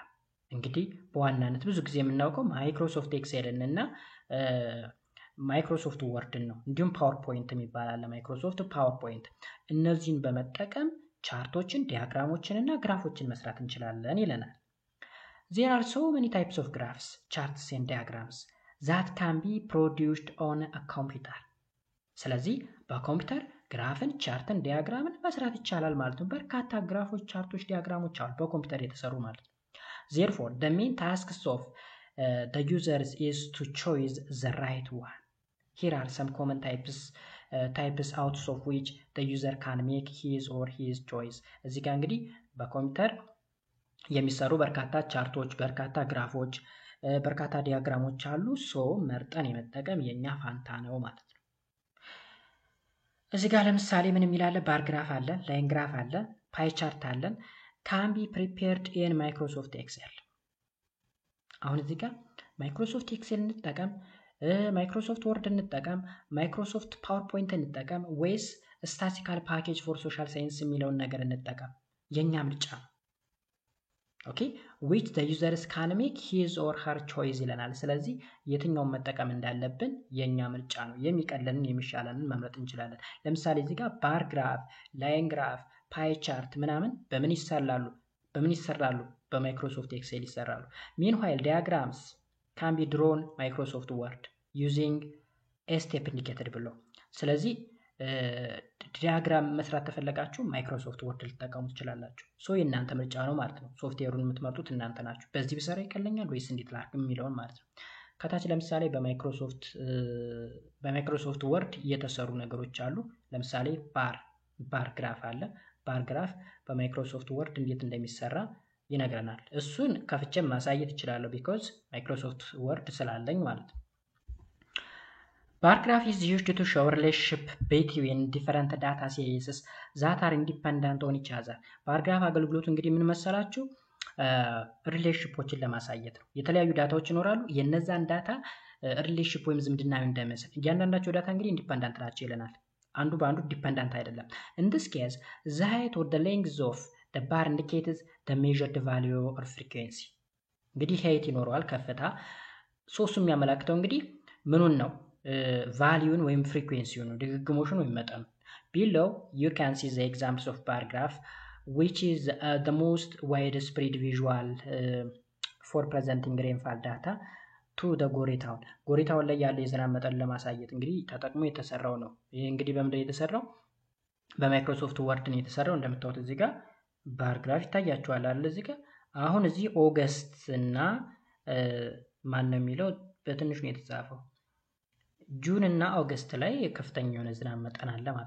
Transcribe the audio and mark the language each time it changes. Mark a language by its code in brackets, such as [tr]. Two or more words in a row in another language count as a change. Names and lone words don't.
[am] እንግዲህ በዋናነት ብዙ ጊዜ የምናውቀው ማይክሮሶፍት ኤክሴልን እና ማይክሮሶፍት ወርድን ነው። እንዲሁም ፓወርፖይንት የሚባል አለ፣ ማይክሮሶፍት ፓወርፖይንት። እነዚህን በመጠቀም ቻርቶችን፣ ዲያግራሞችን እና ግራፎችን መስራት እንችላለን ይለናል። [en] There are so many types of graphs, charts and diagrams that can be produced on a computer. [am] ስለዚህ በኮምፒውተር ግራፍን፣ ቻርትን፣ ዲያግራምን መስራት ይቻላል ማለት ነው። በርካታ ግራፎች፣ ቻርቶች፣ ዲያግራሞች አሉ በኮምፒውተር የተሰሩ ማለት ነው። [en] Therefore, the main tasks of the users is to choose the right one. Here are some common types out of which the user can make his or his choice. [am] እዚህ ጋር እንግዲህ በኮምፒውተር የሚሰሩ በርካታ ቻርቶች፣ በርካታ ግራፎች፣ በርካታ ዲያግራሞች አሉ። ሶ መርጠን የመጠቀም የኛ ፋንታ ነው ማለት ነው። እዚህ ጋር ለምሳሌ ምን የሚላለ [en] bar graph [am] አለ፣ [en] line graph [am] አለ፣ [en] pie chart [am] አለን። [en] can be prepared in Microsoft Excel። [am] አሁን እዚህ ጋር ማይክሮሶፍት ኤክሴል እንጠቀም፣ ማይክሮሶፍት ወርድ እንጠቀም፣ ማይክሮሶፍት ፓወርፖይንት እንጠቀም ወይስ [en] statistical package for social science [am] የሚለውን ነገር እንጠቀም? የኛ ምርጫ ነው። ኦኬ [en] which the users can make his or her choice [am] ይለናል። ስለዚህ የትኛውን መጠቀም እንዳለብን የኛ ምርጫ ነው። የሚቀለንን የሚሻለንን መምረጥ እንችላለን። ለምሳሌ እዚህ ጋር [en] bar graph፣ line graph፣ pie chart [am] ምናምን በምን ይሰራሉ? በማይክሮሶፍት ኤክሴል ይሰራሉ። [en] meanwhile diagrams can be drawn Microsoft Word using a step indicated below። [am] ስለዚህ ዲያግራም መስራት ተፈለጋችሁ ማይክሮሶፍት ወርድ ልትጠቀሙ ትችላላችሁ። ሶ የእናንተ ምርጫ ነው ማለት ነው። ሶፍትዌሩን የምትመርጡት እናንተ ናችሁ። በዚህ ብሰራ ይቀለኛል ወይስ እንዴት ላድርግ የሚለውን ማለት ነው። ከታች ለምሳሌ በማይክሮሶፍት ወርድ የተሰሩ ነገሮች አሉ። ለምሳሌ [en] bar graph [am] አለ። [en] bar graph [am] በማይክሮሶፍት ወርድ እንዴት እንደሚሰራ ይነግረናል። እሱን ከፍቼም ማሳየት እችላለሁ ቢኮዝ ማይክሮሶፍት ወርድ ስላለኝ ማለት ነው። [en] bar graph is used to show relationship between different data series that are independent on each other. bar graph [am] አገልግሎቱ እንግዲህ ምን መሰላችሁ ሪሌሽንሺፖችን ለማሳየት ነው። የተለያዩ ዳታዎች ይኖራሉ። የነዛን ዳታ ሪሌሽንሺፕ ወይም ዝምድና እንደመስል እያንዳንዳቸው ዳታ እንግዲህ ኢንዲፔንደንት ናቸው ይለናል። አንዱ በአንዱ ዲፔንደንት አይደለም። [en] in this case the height or the length of the bar indicates the measured value or frequency. [am] እንግዲህ height ይኖረዋል ከፍታ ሶስቱም የሚያመላክተው እንግዲህ ምኑን ነው ቫልዩን ወይም ፍሪኩዌንሲውን ነው ድግግሞሹን ወይም መጠኑ። [en] below you can see the examples of bar graph which is the most widespread visual for presenting rainfall data to the [am] ጎሬታውን ጎሬታውን ላይ ያለ የዝናብ መጠን ለማሳየት እንግዲህ ተጠቅሞ የተሰራው ነው። ይሄ እንግዲህ በምንድን የተሰራው በማይክሮሶፍት ወርድ ነው የተሰራው። እንደምታዩት እዚህ ጋር ባር ግራፍ ይታያችኋል አይደል? እዚህ ጋር አሁን እዚህ ኦገስት እና ማን ነው የሚለው በትንሹ ነው የተጻፈው ጁን እና ኦገስት ላይ ከፍተኛ የሆነ ዝናብ መጠን አለ ማለት